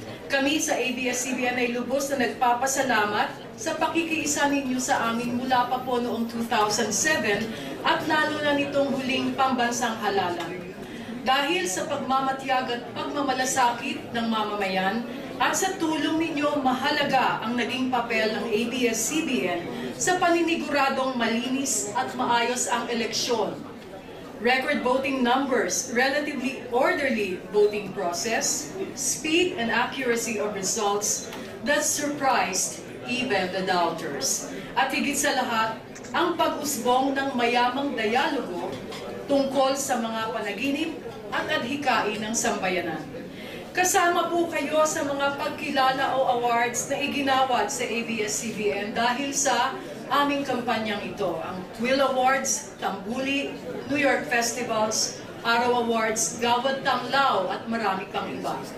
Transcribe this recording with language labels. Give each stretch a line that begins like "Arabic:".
Filipino: Kami sa ABS-CBN ay lubos na nagpapasalamat sa pakikiisa ninyo sa amin mula pa po noong 2007 at lalo na nitong huling pambansang halalan. Dahil sa pagmamatiyag at pagmamalasakit ng mamamayan at sa tulong ninyo, mahalaga ang naging papel ng ABS-CBN sa paniniguradong malinis at maayos ang eleksyon.
English: Record voting numbers, relatively orderly voting process, speed and accuracy of results that surprised even the doubters.
Filipino: At higit sa lahat, ang pag-usbong ng mayamang dialogo tungkol sa mga panaginip at adhikain ng sambayanan. Kasama po kayo sa mga pagkilala o awards na iginawad sa ABS-CBN dahil sa aming kampanyang ito, ang Quill Awards, Tambuli, New York Festivals, Araw Awards, Gawad Tanglaw at marami pang iba.